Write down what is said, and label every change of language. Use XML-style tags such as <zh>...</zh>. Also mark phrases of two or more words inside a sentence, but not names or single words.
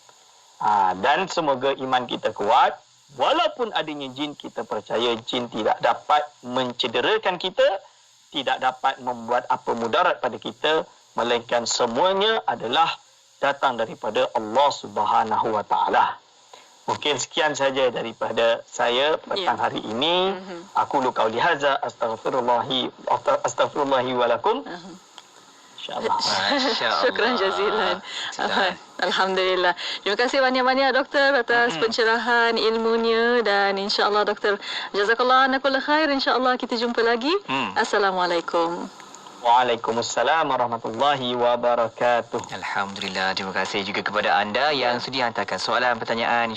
<ms>Dan semoga iman kita kuat. Walaupun adanya jin, kita percaya jin tidak dapat mencederakan kita, tidak dapat membuat apa mudarat pada kita, melainkan semuanya adalah datang daripada</ms> <ar>الله سبحانه وتعالى.</ar> <ms>Mungkin sekian saja daripada saya petang hari ini.</ms> <ar>أقول قولي هذا أستغفر الله ولكم. Insya-Allah. شكرا جزيلا. الحمد لله.</ar> <ms>Terima kasih banyak-banyak doktor atas pencerahan ilmunya, dan insya-Allah doktor</ms> <ar>جزاك الله عنا كل خير.</ar> <ms>Insya-Allah kita jumpa lagi.</ms> <ar>Assalamualaikum. وعليكم السلام ورحمة الله وبركاته.</ar> <ms>Alhamdulillah, terima kasih juga kepada anda yang sudi hantarkan soalan, pertanyaan.</ms>